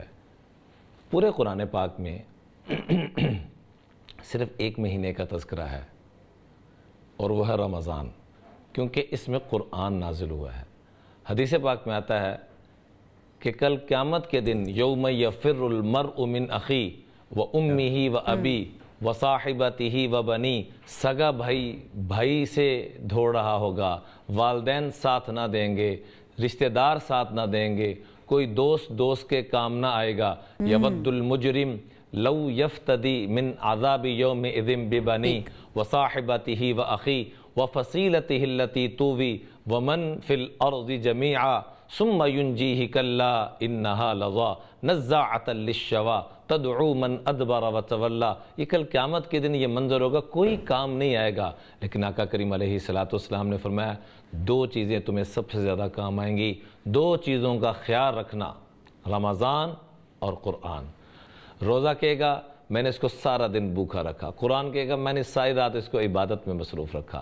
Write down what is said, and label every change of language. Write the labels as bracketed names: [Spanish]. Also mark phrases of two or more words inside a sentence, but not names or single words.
[Urdu] پورے قرآن پاک میں صرف ایک مہینے کا تذکرہ ہے اور وہ ہے رمضان، کیونکہ اس میں قرآن نازل ہوا ہے. حدیث پاک میں آتا ہے کہ کل قیامت کے دن [Arabic] يوم يفر المرء من أخي وأمه وأبي وصاحبته وبني, [Urdu] سگا بھائی سے دوڑ رہا ہوگا، والدین ساتھ نہ دیں گے، رشتہ دار ساتھ نہ دیں گے، کوئی دوست کے کام نہ آئے گا. [Arabic] يود المجرم لو يفتدي من عذاب يومئذ ببني وصاحبته وأخي وفصيلته التي تؤوي ومن في الأرض جميعا ثم ينجيه كلا إنها لظى نزاعة للشوى تدعو من أدبر وتولى. [Urdu] یہ کل قیامت کے دن یہ منظر ہوگا، کوئی کام نہیں آئے گا. لیکن آقا کریم [Arabic] عليه الصلاة والسلام [Urdu] نے فرمایا، دو چیزیں تمہیں سب سے زیادہ کام آئیں گی، دو چیزوں کا خیال رکھنا، رمضان اور قرآن. روزہ کہے گا میں نے اس کو سارا دن بھوکا رکھا، قرآن کہے گا میں نے ساری رات اس کو عبادت میں مصروف رکھا.